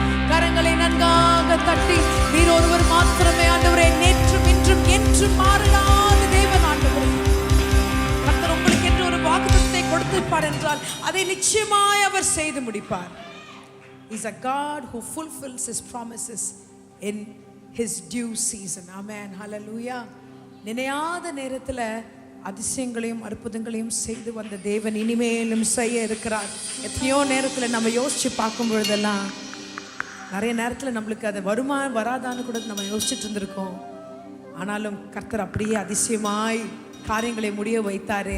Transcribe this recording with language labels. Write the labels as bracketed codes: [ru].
[ta] கரங்களை நன்றாக தட்டி நீர் ஒருவர் மாத்திரமே ஆண்டவரே, நேற்றும் இன்றும் என்றும் மாறாத தேவன் ஆண்டவரே. கர்த்தர் உங்களுக்கு என்று ஒரு வாக்குத்தத்தத்தை கொடுத்திருப்பார் என்றால் அதை நிச்சயமாய் அவர் செய்து முடிப்பார். [en] He is a God who fulfills his promises in his due season. Amen. Hallelujah. [ta] நினையாத நேரத்தில் அதிசயங்களையும் அற்புதங்களையும் செய்து வந்த தேவன் இனிமேலும் செய்ய இருக்கிறார். எத்தனையோ நேரத்தில் நம்ம யோசிச்சு பார்க்கும் பொழுதெல்லாம் நிறைய நேரத்தில் நம்மளுக்கு அது வருமா வராதான்னு கூட நம்ம யோசிச்சுட்டு இருந்திருக்கோம். ஆனாலும் கர்த்தர் அப்படியே அதிசயமாய் காரியங்களை முடிய வைத்தாரு.